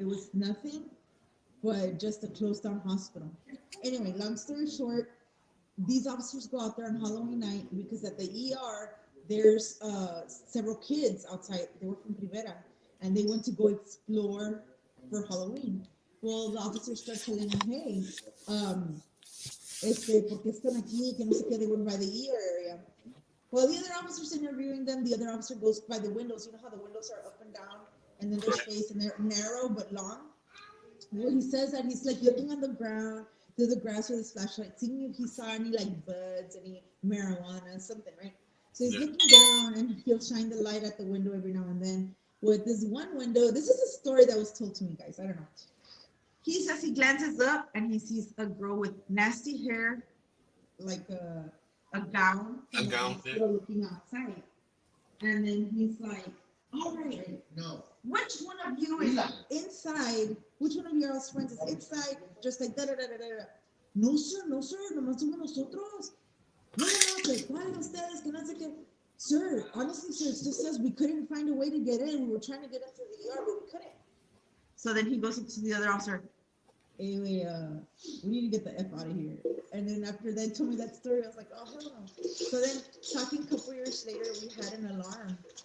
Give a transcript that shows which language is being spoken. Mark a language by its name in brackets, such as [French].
[English] It was nothing but just a closed down hospital. Anyway, long story short, these officers go out there on Halloween night because at the ER there's several kids outside. They were from Rivera, and they went to go explore for Halloween. Well, the officers start telling them, hey, [Spanish] ¿por qué están aquí? Que no sé qué. [English] They were by the ER area. Well, the other officer's interviewing them. The other officer goes by the windows. You know how the windows are up and down, and then there's space, and they're narrow but long. Well, he says that he's like looking on the ground through the grass with his flashlight, seeing if he saw any like buds, any marijuana, something, right? So he's looking down and he'll shine the light at the window every now and then. With this one window, this is a story that was told to me, guys. I don't know. He says he glances up and he sees a girl with nasty hair, like a gown, A gown, yeah. looking outside. And then he's like, all right, no. Which one of you is inside? Which one of your friends is inside? Just like da da da da da. [Spanish] No, sir, nomás somos nosotros. No, que cuál de ustedes, que no sé qué. [English] Sir, honestly, sir, it just says we couldn't find a way to get in. We were trying to get into the yard, but we couldn't. So then he goes up to the other officer. Anyway, we need to get the F out of here. And then after they told me that story, I was like, oh, hell no. So then, talking a couple years later, we had an alarm.